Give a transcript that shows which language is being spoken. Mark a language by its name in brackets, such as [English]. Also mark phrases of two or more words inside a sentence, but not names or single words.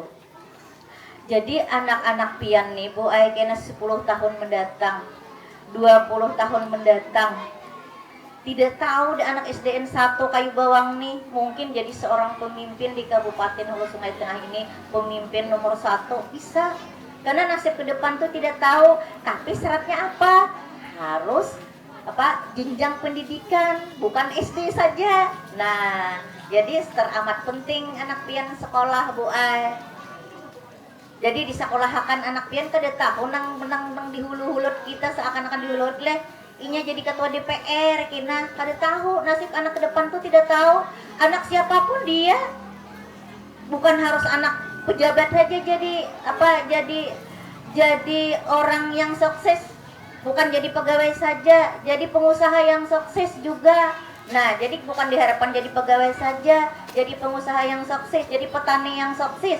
[Indonesian] Jadi anak-anak pian nih Bu Ai kena 10 tahun mendatang, 20 tahun mendatang, tidak tahu di anak SDN 1 Kayu Bawang nih mungkin jadi seorang pemimpin di Kabupaten Hulu Sungai Tengah ini, pemimpin nomor 1 bisa. Karena nasib ke depan tuh tidak tahu, tapi syaratnya apa? Harus jenjang pendidikan, bukan SD saja. Nah, Jadi teramat penting anak pian sekolah Bu Ai. Jadi disekolahkan anak pian kada tahu nang di hulu-hulut kita seakan-akan di hulu leh inya jadi ketua DPR kina kada tahu nasib anak ke depan tuh tidak tahu anak siapapun dia bukan harus anak pejabat saja jadi orang yang sukses, bukan jadi pegawai saja, jadi pengusaha yang sukses juga. Nah, jadi bukan diharapkan jadi pegawai saja, jadi pengusaha yang sukses, jadi petani yang sukses.